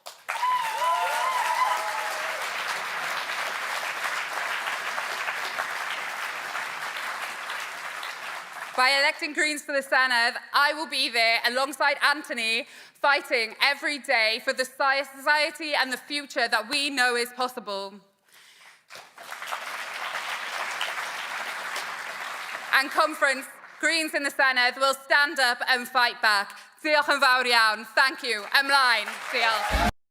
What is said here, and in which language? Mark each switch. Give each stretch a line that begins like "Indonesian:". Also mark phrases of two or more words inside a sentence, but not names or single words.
English: By electing Greens to the Senedd, I will be there alongside Anthony, fighting every day for the society and the future that we know is possible. And Conference, Greens in the Senedd will stand up and fight back.
Welsh: Diolch yn fawr iawn.
English: Thank you.
Welsh: Ymlaen. Diolch.